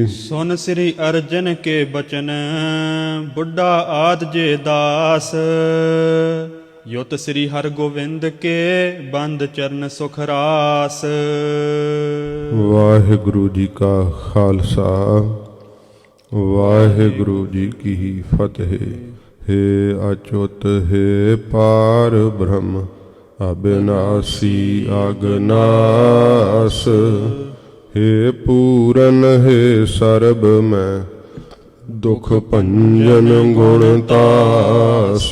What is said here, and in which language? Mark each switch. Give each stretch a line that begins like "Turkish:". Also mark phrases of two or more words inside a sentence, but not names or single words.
Braj: सुन स्री अरजन के बचन, बुड्ढा आद जे दास। युत स्री हरगोबिंद के बंद चरन सुख रास।
Punjabi: ਵਾਹਿਗੁਰੂ ਜੀ ਕਾ ਖਾਲਸਾ, ਵਾਹਿਗੁਰੂ ਜੀ ਕੀ ਫਤਿਹ। ਹੇ ਅੱਚੁਤ ਹੇ ਪਾਰ ਬ੍ਰਹਮ ਅਵਿਨਾਸ਼ੀ ਅਗਨਾਸ। ਹੇ ਪੂਰਨ ਹੇ ਸਰਬ ਮੈਂ ਦੁਖ ਭੰਜਨ ਗੁਣਤਾਸ।